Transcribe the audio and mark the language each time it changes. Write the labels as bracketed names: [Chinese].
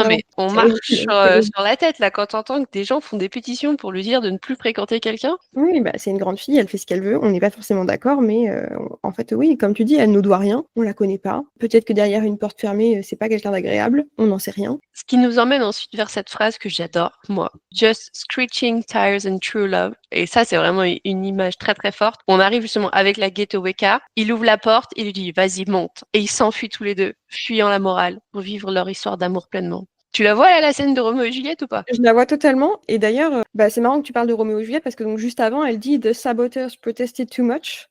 [French] mais on marche sur la tête là quand t'entends que des gens font des pétitions pour lui dire de ne plus fréquenter quelqu'un. Oui, c'est une grande fille, elle fait ce qu'elle veut. On n'est pas forcément d'accord, mais en fait, oui, comme tu dis, elle nous doit rien. On la connaît pas. Peut-être que derrière une porte fermée, c'est pas quelqu'un d'agréable. On n'en sait rien. Ce qui nous emmène ensuite vers cette phrase que j'adore, moi. [English] Just screeching tires and true love. [French] Et ça, c'est vraiment une image très très forte. On arrive justement avec la getaway car. Il ouvre la porte, il lui dit vas-y monte. Et ils s'enfuient tous les deux, fuyant la morale pour vivre leur histoire d'amour pleinement. Tu la vois, là, la scène de Roméo et Juliette ou pas? Je la vois totalement. Et d'ailleurs, c'est marrant que tu parles de Roméo et Juliette parce que donc juste avant, elle dit [English] The saboteurs protested too much.